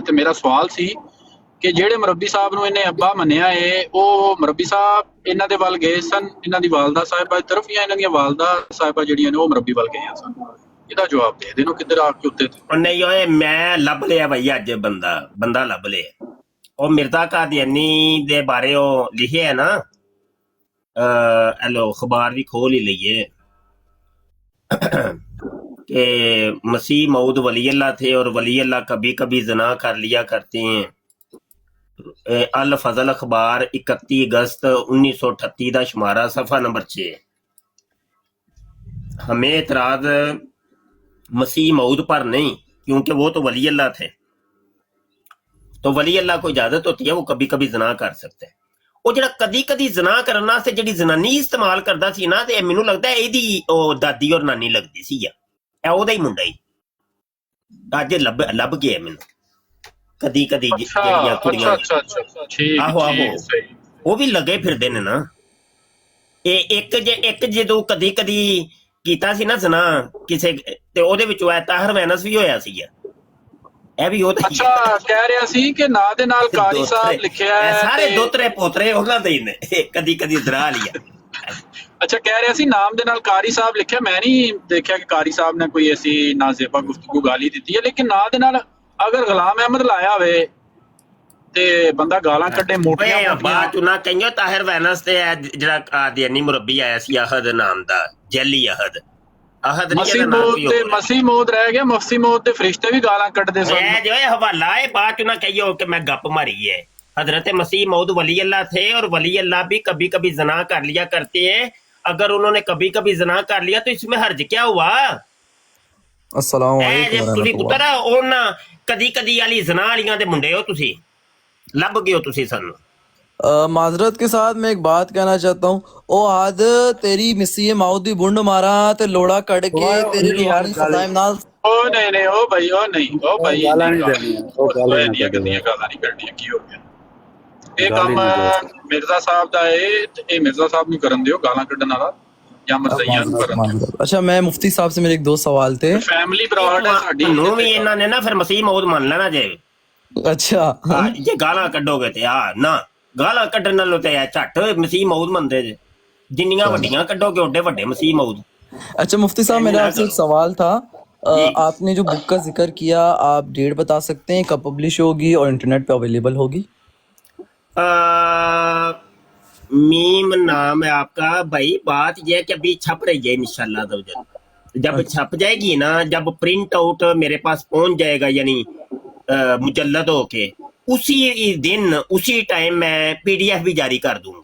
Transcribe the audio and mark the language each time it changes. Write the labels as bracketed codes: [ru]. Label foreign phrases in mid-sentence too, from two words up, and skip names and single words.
[pa] ਤੇ ਮੇਰਾ ਸਵਾਲ ਸੀ ਕਿ ਜਿਹੜੇ ਮੁਰੱਬੀ ਸਾਹਿਬ ਨੂੰ ਇਹਨੇ ਅੱਬਾ ਮੰਨਿਆ ਏ, ਉਹ ਮੁਰੱਬੀ ਸਾਹਿਬ ਇਹਨਾਂ ਦੇ ਵੱਲ ਗਏ ਸਨ, ਇਹਨਾਂ ਦੀ ਵਾਲਦਾ ਸਾਹਿਬਾ ਦੀ ਤਰਫ, ਜਾਂ ਇਹਨਾਂ ਦੀਆਂ ਵਾਲਦਾ ਸਾਹਿਬਾ ਜਿਹੜੀਆਂ ਨੇ ਉਹ ਮੁਰੱਬੀ ਵੱਲ ਗਈਆਂ ਸਨ? ਇਹਦਾ ਜਵਾਬ ਦੇ ਦੇਣੋ ਕਿੱਧਰ ਆ ਕੇ ਉੱਤੇ ਤੇ। ਉਹ ਨਹੀਂ ਓਏ, ਮੈਂ ਲੱਭ ਲਿਆ ਬਈ ਅੱਜ ਬੰਦਾ ਲੱਭ ਲਿਆ। ਉਹ ਮਿਰਜ਼ਾ ਕਾਦੀਆਨੀ ਦੇ ਬਾਰੇ ਉਹ ਲਿਖਿਆ ਹੈ ਨਾ, ਲੋ ਅਖਬਾਰ ਵੀ ਖੋਲ ਹੀ ਲਈਏ [ur] کہ مسیح موعود ولی اللہ تھے اور ولی اللہ کبھی کبھی زنا کر لیا کرتے ہیں۔ [pa] الفضل اخبار 31 اگست 1938 دا شمارہ صفحہ نمبر 6۔ [ur] ہمیں اعتراض مسیح موعود پر نہیں، کیونکہ وہ تو ولی اللہ تھے، تو ولی اللہ کو اجازت ہوتی ہے وہ کبھی کبھی زنا کر سکتے ہیں۔ [pa] وہ جڑا کدی کدی زنا کرنا سے جڑی زنانی استعمال کردا سی نا، تے مینوں لگدا ہے ایدی او دادی اور نانی لگدی سی یا اے او دا ہی منڈا ہی اج لب گیا مینوں کدی کدی جڑیاں کڑیاں آہو وہ بھی لگے پھردے نے نا۔ ایک جدوں کدی کدی کیتا سی نا زنا کسے تے او دے وچوں اے طاہر وینس بھی ہویا سی اے بھی اچھا کہہ رہا سی کہ نا دے نال قاری صاحب لکھیا ہے سارے دوترے پوترے انہاں دے نے کدی کدی درا لیا۔ اچھا کہہ رہا سی نام دے نال قاری صاحب لکھیا، میں نہیں دیکھیا کہ قاری صاحب نے کوئی ایسی نازیبا گفتگو گالی دیتی ہے، لیکن نا دے نال اگر غلام احمد لایا ہوئے تے بندہ گالاں کڈے موٹیاں بات نہ کہیو طاہر وینس تے جڑا قادیانی مربی آیا سی احد نام دا، جیلی احد مسیح موت رہ گیا، مفتی موت تے فرشتے بھی گالاں کڈدے سن۔ جو ہے حوالہ ہے، بات نہ کہیو کہ میں گپ ماری ہے۔ [ur] حضرت مسیح موعود ولی اللہ تھے اور ولی اللہ بھی کبھی کبھی زنا کر لیا کرتے ہیں۔ اگر انہوں نے کبھی کبھی زنا کر لیا تو اس میں حرج کیا ہوا؟ [ar] السلام علیکم۔ [pa] کدی کدی والی زنا والیاں دے منڈے ہو تسی، لب گئے ہو تسی سن۔ [ur] معذرت کے ساتھ میں ایک بات کہنا چاہتا ہوں، [pa] او آد تیری مسیح موعود دی بنڈ مارا تے لوڑا کٹ کے تیری روحانی خزائم نال او نہیں او بھائی او نہیں او بھائی گالاں نہیں دینیاں، او گالاں نہیں کرنیاں، کی ہو گیا؟ ਇਹ ਕੰਮ ਮਿਰਜ਼ਾ ਸਾਹਿਬ ਦਾ ਹੈ ਤੇ ਇਹ ਮਿਰਜ਼ਾ ਸਾਹਿਬ ਨੂੰ ਕਰਨ ਦਿਓ ਗਾਲਾਂ ਕੱਢਣ ਵਾਲਾ ਜਾਂ ਮਰਜ਼ਈਆਂ ਨੂੰ ਕਰਨ ਦਿਓ। [ur] اچھا میں مفتی صاحب سے میرے ایک دو سوال تھے۔ [en] family broad [pa] ہے ਸਾਡੀ ਨੂੰ ਵੀ ਇਹਨਾਂ ਨੇ ਨਾ ਫਿਰ ਮਸੀਹ ਮੌਤ ਮੰਨ ਲੈਣਾ ਜੇ [ur] اچھا [pa] ਜੇ ਗਾਲਾਂ ਕੱਢੋਗੇ ਤੇ ਆ ਨਾ ਗਾਲਾਂ ਕੱਢਣ ਨਾਲੋਂ ਤੇ ਝੱਟ ਮਸੀਹ ਮੌਤ ਮੰਨਦੇ ਜੇ، ਜਿੰਨੀਆਂ ਵੱਡੀਆਂ ਕੱਢੋਗੇ ਓਡੇ ਵੱਡੇ ਮਸੀਹ ਮੌਤ۔ [ur] اچھا مفتی صاحب میرا آپ سے ایک سوال تھا، آپ نے جو بک کا ذکر کیا آپ ڈیٹ بتا سکتے ہیں کب پبلش ہوگی اور انٹرنیٹ پہ اویلیبل ہوگی؟ میم نام ہے آپ کا بھائی، بات یہ ہے کہ ابھی چھپ رہی ہے انشاءاللہ جب چھپ جائے گی نا، جب [en] print out [ur] میرے پاس پہنچ جائے گا یعنی مجلد ہو کے، اسی دن اسی ٹائم میں پی ڈی ایف بھی جاری کر دوں گا۔